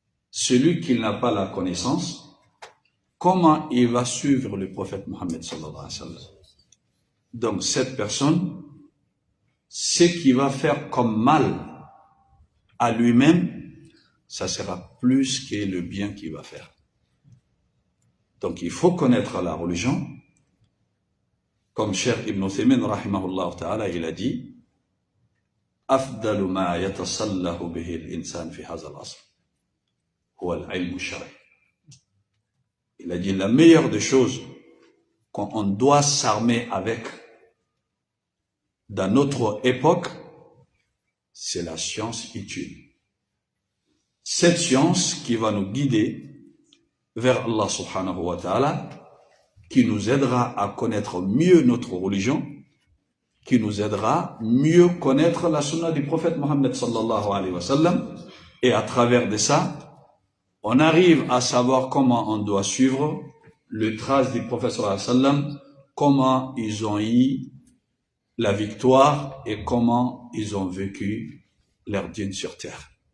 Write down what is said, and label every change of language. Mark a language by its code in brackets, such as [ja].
[fr] Celui qui n'a pas la connaissance, comment il va suivre le prophète Mohammed sallallahu alayhi wa sallam? Donc cette personne, ce qui va faire comme mal à lui-même, ça sera plus que le bien qu'il va faire. Donc il faut connaître la religion. Comme Cheikh Ibn Uthaymin, rahimahullah ta'ala, il a dit [ar] أفضل ما يتصلح به الإنسان في هذا العصر هو العلم الشرعي. [fr] Il a dit la meilleure des choses qu'on doit s'armer avec dans notre époque, c'est la science utile. Cette science qui va nous guider vers Allah subhanahu wa ta'ala, qui nous aidera à connaître mieux notre religion, qui nous aidera mieux connaître la sunna du prophète Mohammed sallallahu alayhi wa sallam, et à travers de ça, on arrive à savoir comment on doit suivre le trace du prophète sallallahu alayhi wa sallam, comment ils ont eu la victoire et comment ils ont vécu leur dîne sur terre.